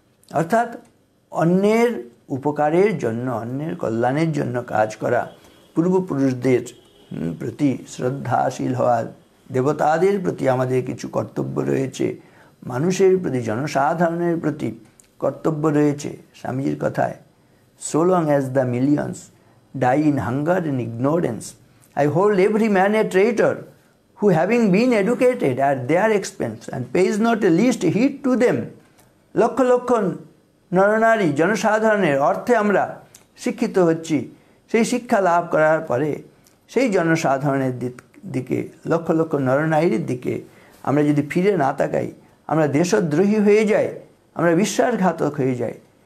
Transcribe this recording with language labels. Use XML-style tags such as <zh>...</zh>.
<bn>অর্থাৎ অন্যের উপকারের জন্য, অন্যের কল্যাণের জন্য কাজ করা, পূর্বপুরুষদের প্রতি শ্রদ্ধাশীল হওয়া, দেবতাদের প্রতি আমাদের কিছু কর্তব্য রয়েছে, মানুষের প্রতি, জনসাধারণের প্রতি কর্তব্য রয়েছে। স্বামীজির কথায়,</bn> <en>so long as the millions die in hunger and ignorance, I hold every man a traitor, who having been educated at their expense and pays not the least heed to them.</en> <bn>Lakh lakh নরনারী জনসাধারণের অর্থে আমরা শিক্ষিত হচ্ছি, সেই শিক্ষা লাভ করার পরে সেই জনসাধারণের দিকে, লক্ষ লক্ষ নরনারীর দিকে আমরা যদি ফিরে না তাকাই, আমরা দেশদ্রোহী হয়ে যাই, আমরা বিশ্বাসঘাতক হয়ে যাই।</bn>